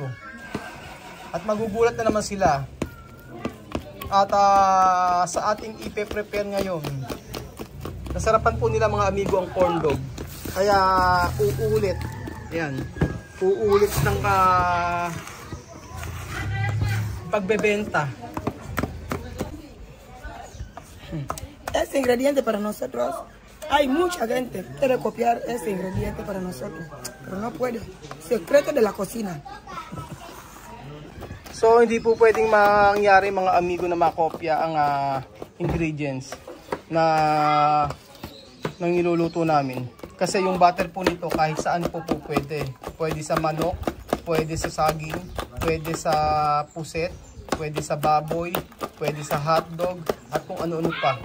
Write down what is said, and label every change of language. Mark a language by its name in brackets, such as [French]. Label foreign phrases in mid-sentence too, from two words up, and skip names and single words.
[Filipino] At magugulat na naman sila. At sa ating ipe-prepare ngayon, nasarapan po nila mga amigo ang corn dog. Kaya uulit. Ayan. Uulit ng pagbebenta. [Spanish] Ese ingrediente para nosotros, hay mucha gente que quiere copiar ese ingrediente para nosotros, pero no puede. Secreto de la cocina. [Filipino] So hindi po pwedeng mangyari mga amigo na makopya ang ingredients na ng niluluto namin. Kasi yung butter po nito kahit saan po pwede. Pwede sa manok, pwede sa saging, pwede sa puset, pwede sa baboy, pwede sa hotdog at kung ano-ano pa.